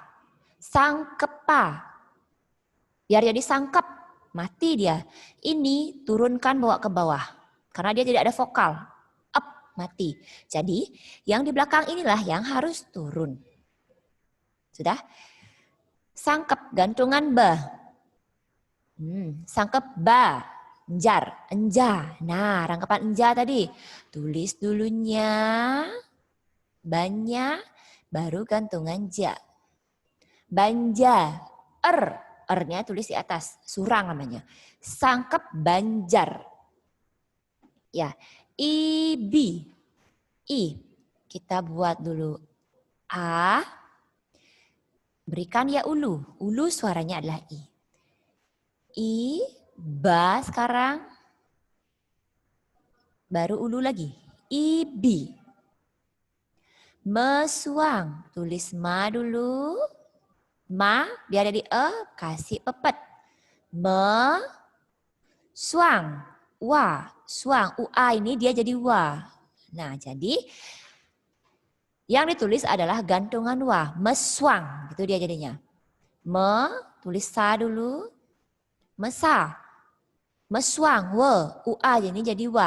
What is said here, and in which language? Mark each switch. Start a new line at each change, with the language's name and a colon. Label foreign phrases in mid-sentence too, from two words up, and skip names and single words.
Indonesian: Sangkepa. Biar jadi sangkep. Mati dia. Ini turunkan bawa ke bawah. Karena dia tidak ada vokal. Up, mati. Jadi yang di belakang inilah yang harus turun. Sudah? Sangkep, gantungan ba. Sangkep ba. Enjar, enja. Nah, rangkapan enja tadi. Tulis dulunya. Banyak, baru gantungan ja. Banja, R-nya tulis di atas, surang namanya. Sangkep Banjar. Ya, ibi, i. Kita buat dulu a. Berikan ya ulu. Ulu suaranya adalah i. I, ba sekarang. Baru ulu lagi. Ibi. Mesuang, tulis ma dulu. Ma, biar jadi e, kasih pepet. Me, suang, wa, suang. Ua ini dia jadi wa. Nah, jadi yang ditulis adalah gantungan wa. Mesuang, itu dia jadinya. Me, tulis sa dulu. Mesa, mesuang, we. Ua ini jadi wa.